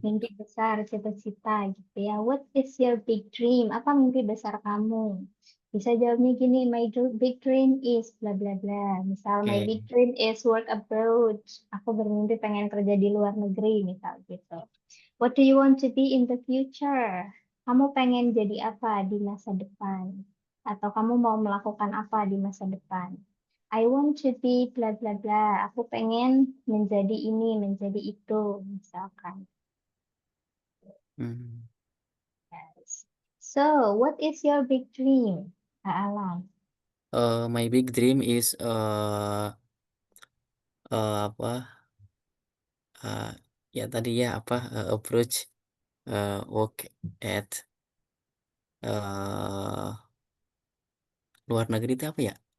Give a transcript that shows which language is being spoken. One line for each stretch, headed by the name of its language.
Indonesian: Mimpi besar, cita-cita gitu ya.
English: What is your big dream?
Indonesian: Apa mimpi besar kamu? Bisa jawabnya gini,
English: big dream is bla bla bla.
Indonesian: Misal, my Oke.
English: big dream is work abroad.
Indonesian: Aku bermimpi pengen kerja di luar negeri, misal gitu.
English: What do you want to be in the future?
Indonesian: Kamu pengen jadi apa di masa depan? Atau kamu mau melakukan apa di masa depan?
English: I want to be bla bla bla.
Indonesian: Aku pengen menjadi ini, menjadi itu, misalkan. Hmm.
English: Yes. So, what is your big dream, Kak Alam? My big dream is
Indonesian: apa uh, ya tadi ya apa
English: approach work at
Indonesian: uh, luar negeri itu apa ya?